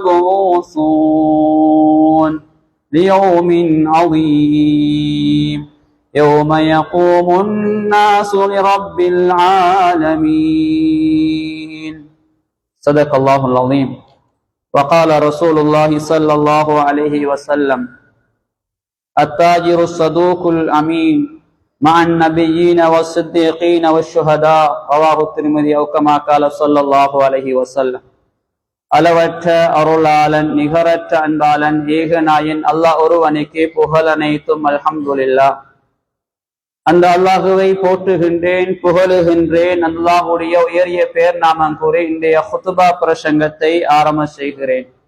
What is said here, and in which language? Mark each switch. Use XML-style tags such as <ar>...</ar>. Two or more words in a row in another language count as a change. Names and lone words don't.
<ar>مبعوثون ليوم عظيم يوم يقوم الناس لرب العالمين صدق الله العظيم وقال رسول الله صلى الله عليه وسلم التاجر الصدوق الأمين مع النبيين والصديقين والشهداء رواه الترمذي أو كما قال صلى الله عليه وسلم</ar> <ta>அளவற்ற அருளாளன் நிகரற்ற அன்பாளன் ஏகநாயன் அல்லாஹ் ஒருவனுக்கே புகழ் அனைத்தும் அல்ஹம்துலில்லாஹ். அந்த அல்லாஹுவை போற்றுகின்றேன், புகழுகின்றேன். அல்லாஹுடைய உயரிய பேர் நாமம் கூறி இன்றைய ஹுதுபா பிரசங்கத்தை ஆரம்ப செய்கிறேன்.</ta>